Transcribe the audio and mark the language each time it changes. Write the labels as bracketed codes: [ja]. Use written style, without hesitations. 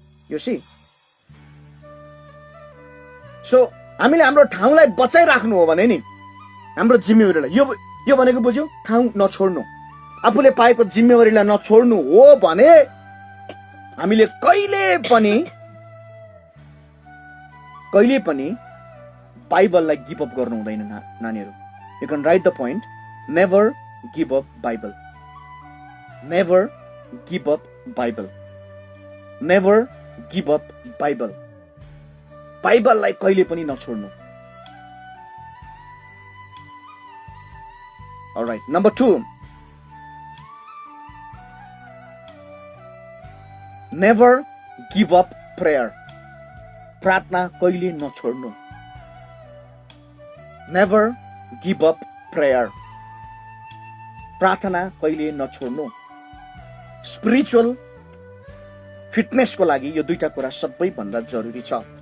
[ne] यो C so हामीले हाम्रो ठाउँलाई बचाइराख्नु हो भने नि हाम्रो जिम्मेवारीलाई यो भनेको बुझ्यौ, ठाउँ नछोड्नु, आफूले पाएको जिम्मेवारीलाई नछोड्नु हो भने हामीले कहिले पनि बाइबललाई गिभ अप गर्नु हुँदैन नानीहरू। [en] You can write the point, never give up Bible, never give up Bible, never give up Bible. [ne] बाइबललाई कहिले पनि नछोड्नु। [en] Alright, number 2, never give up prayer. [ne] प्रार्थना कहिले नछोड्नु। [en] never give up prayer, [ne] प्रार्थना कहिले नछोड्नु। स्पिरिचुअल फिटनेसको लागि यो दुईटा कुरा सबैभन्दा जरुरी छ।